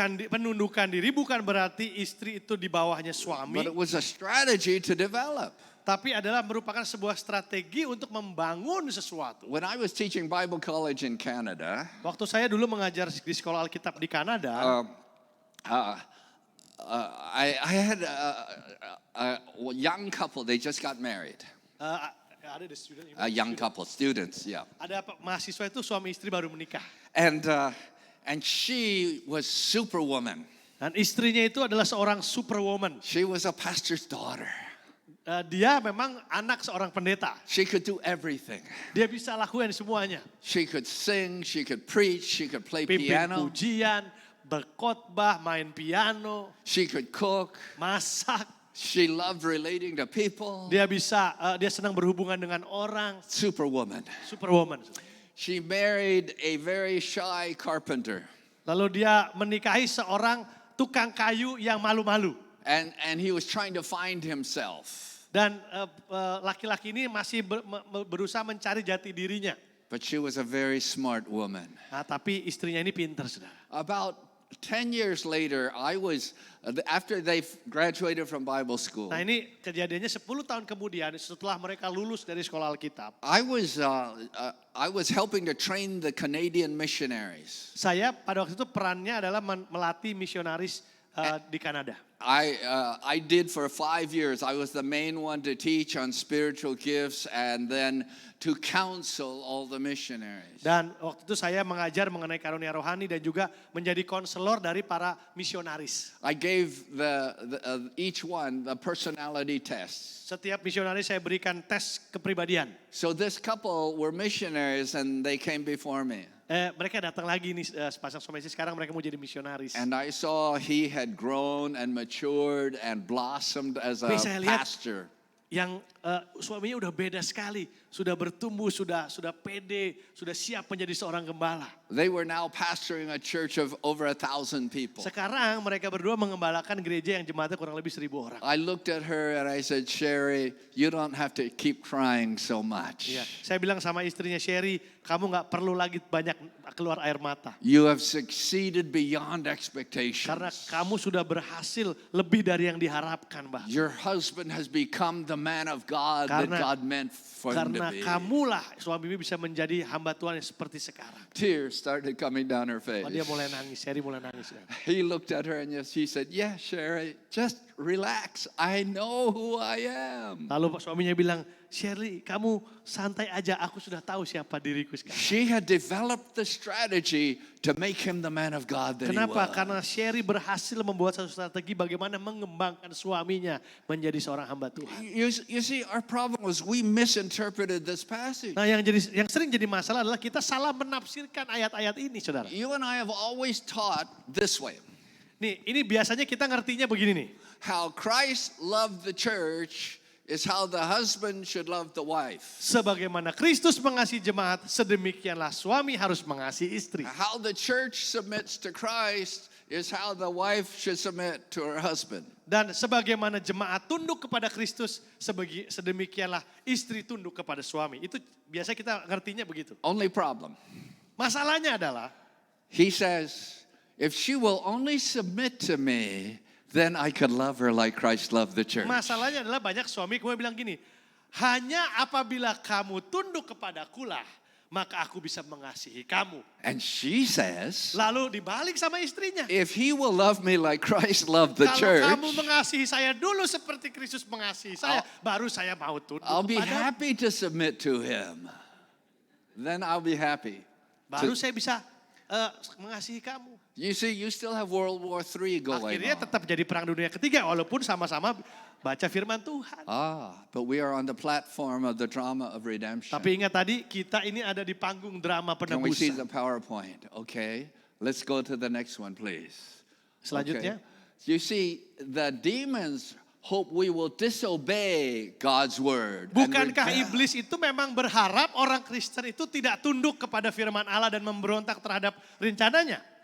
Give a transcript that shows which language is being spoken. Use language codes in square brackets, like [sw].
[id] Penundukan diri bukan berarti istri itu di bawahnya suami, [en] but it was a strategy to develop. [id] tapi adalah merupakan sebuah strategi untuk membangun sesuatu. [en] When I was teaching Bible college in Canada, [id] Waktu saya dulu mengajar di sekolah Alkitab di Kanada, [en] I had a young couple, they just got married. [id] ada [en] the student, A young couple, students, yeah. [id] ada mahasiswa itu suami istri baru menikah. [en] And she was superwoman. [id] Dan istrinya itu adalah seorang superwoman. [en] She was a pastor's daughter. [id] Dia memang anak seorang pendeta. [en] She could do everything. [id] Dia bisa lakukan semuanya. [en] She could sing, she could preach, she could play [id] Pimpin [en] piano, [id] pujian, berkhotbah, main piano, [en] she could cook. [id] masak. [en] She loved relating to people. [id] Dia senang berhubungan dengan orang. [en] Superwoman. [id] Superwoman. [en] She married a very shy carpenter. [id] Lalu dia menikahi seorang tukang kayu yang malu-malu. [en] And he was trying to find himself. [id] Dan laki-laki ini masih berusaha mencari jati dirinya. [en] But she was a very smart woman. [id] Nah, tapi istrinya ini pintar, saudara. [en] About 10 years later, after they graduated from Bible school, [id] Nah, ini kejadiannya 10 tahun kemudian setelah mereka lulus dari sekolah Alkitab. [en] I was helping to train the Canadian missionaries. [id] Saya pada waktu itu perannya adalah melatih misionaris di Kanada. [en] I did for 5 years. I was the main one to teach on spiritual gifts and then to counsel all the missionaries. [id] Dan waktu itu saya mengajar mengenai karunia rohani dan juga menjadi konselor dari para misionaris. [en] I gave each one the personality tests. [id] Setiap misionaris saya berikan tes kepribadian. [en] So this couple were missionaries and they came before me. [id] Mereka datang lagi nih sepasang suami istri, sekarang mereka mau jadi misionaris. [en] And I saw he had grown and matured and blossomed as a [id] Tapi saya lihat [en] pastor. [id] Yang suaminya udah beda sekali, sudah bertumbuh, sudah pede, sudah siap menjadi seorang gembala. [en] They were now pastoring a church of over 1,000 people. [id] Sekarang mereka berdua mengembalakan gereja yang jemaatnya kurang lebih 1.000 orang. [en] I looked at her and I said, Sherry, you don't have to keep crying so much. [id] Iya, saya bilang sama istrinya, Sherry, kamu nggak perlu lagi banyak keluar air mata. [en] You have succeeded beyond expectations. [id] Karena kamu sudah berhasil lebih dari yang diharapkan, Mbak. [en] Your husband has become the man of God that God meant for him to [id] Karena [en] be. [id] kamulah suami bisa menjadi hamba Tuhan yang seperti sekarang. [en] Tears started coming down her face. [id] Dia mulai nangis, Sherry mulai nangis. [en] He looked at her and she said, yeah, Sherry, just relax. I know who I am. [id] Lalu suaminya bilang, Shirley, kamu santai aja, aku sudah tahu siapa diriku sekarang. [en] She had developed the strategy to make him the man of God that [id] Kenapa? [en] he was. [id] Karena Sherry berhasil membuat satu strategi bagaimana mengembangkan suaminya menjadi seorang hamba Tuhan. [en] You see, our problem was we misinterpreted this passage. [id] Nah, yang sering jadi masalah adalah kita salah menafsirkan ayat-ayat ini, saudara. [en] You and I have always taught this way. [id] Nih, ini biasanya kita ngertinya begini nih. [en] How Christ loved the church is how the husband should love the wife. [id] Sebagaimana Kristus mengasihi jemaat, sedemikianlah suami harus mengasihi istri. [en] How the church submits to Christ is how the wife should submit to her husband. [id] Dan sebagaimana jemaat tunduk kepada Kristus, sedemikianlah istri tunduk kepada suami. Itu biasa kita ngertinya begitu. [en] Only problem, [id] Masalahnya adalah, [en] he says, if she will only submit to me, then I could love her like Christ loved the church. [id] masalahnya adalah banyak suami kemudian bilang gini, hanya apabila kamu tunduk kepadakulah, maka aku bisa mengasihi kamu. [en] And she says, [id] Lalu dibalik sama istrinya. [en] if he will love me like Christ loved the [id] Kalau [en] church, [id] kamu mengasihi saya dulu seperti Kristus mengasihi saya, baru saya mau tunduk [en] I'll be [id] kepada. [en] happy to submit to him. Then I'll be happy. [id] Baru saya bisa mengasihi kamu. [en] You see, you still have World War III going [id] Akhirnya [en] on. [id] tetap jadi perang dunia ketiga walaupun sama-sama baca firman Tuhan. [en] But we are on the platform of the drama of redemption. [id] Tapi ingat tadi kita ini ada di panggung drama [en] Can we see [id] penebusan. [en] the PowerPoint? Okay. Let's go to the next one, please. [id] Selanjutnya. [en] Okay. You see, the demons hope we will disobey God's word. and [id] Bukankah [en] rebel. [id] iblis itu memang berharap orang Kristen itu tidak tunduk kepada firman Allah dan memberontak terhadap rencananya?